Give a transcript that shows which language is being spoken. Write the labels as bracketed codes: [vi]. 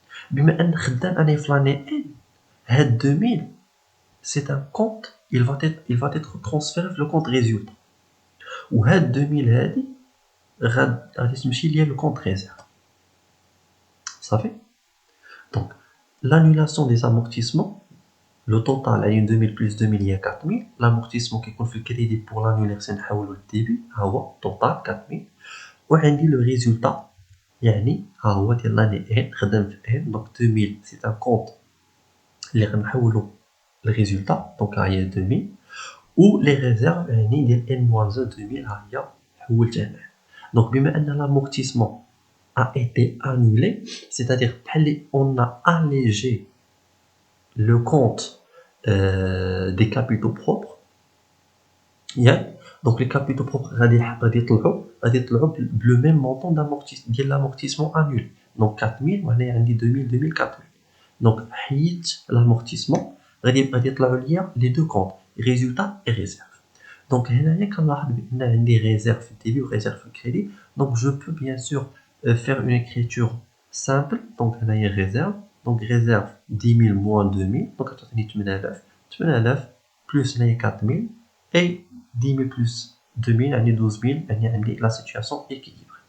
[fr] Mais maintenant, l'année N, 2000, c'est un compte, il va être transféré vers le compte résultat. [ar] Ou 2000 هذه غادي تمشي ليا [fr] le compte réserve. [ar] صافي. [fr] Donc l'annulation des amortissements, le total est 2000 plus 2000 il y a 4000. L'amortissement qui يكون في الكريدي pour l'annuler c'est [ar] نحولو للديبي ها هو [fr] total 4000. [ar] وعندي [fr] le résultat [ar] يعني ها هو ديال l'année N خدام في N. [fr] Donc 2000 c'est un compte [ar] اللي غنحولو [fr] le résultat donc ها هي 2000. [ar] ou les réserves يعني ديال N-2000 ها هي حولتها هنا. [fr] Donc بما أن l'amortissement a été annulé, c'est-à-dire on a allégé le compte des capitaux propres. Donc les capitaux propres [ar] غادي يطلعوا [fr] le même montant [ar] ديال [fr] l'amortissement annulé. [ar] Donc 4000 وهنا عندي 2000 2000 4000. [fr] Donc حيدت l'amortissement [ar] غادي يطلعوا ليا [fr] les deux comptes résultat et réserve. [ar] Donc هنايا كنلاحظ بان عندي [fr] réserve [ar] في الديبي و réserve في الكريدي. [fr] Donc je peux bien sûr faire une écriture simple. Donc هنايا réserve. Donc réserve 10 000 moins 2000 donc [ar] غتعطيني [fr] 8000 8000 plus هنايا 4000 et 10 000 plus 2000 يعني 12 000 [ar] يعني عندي [fr] la situation équilibrée.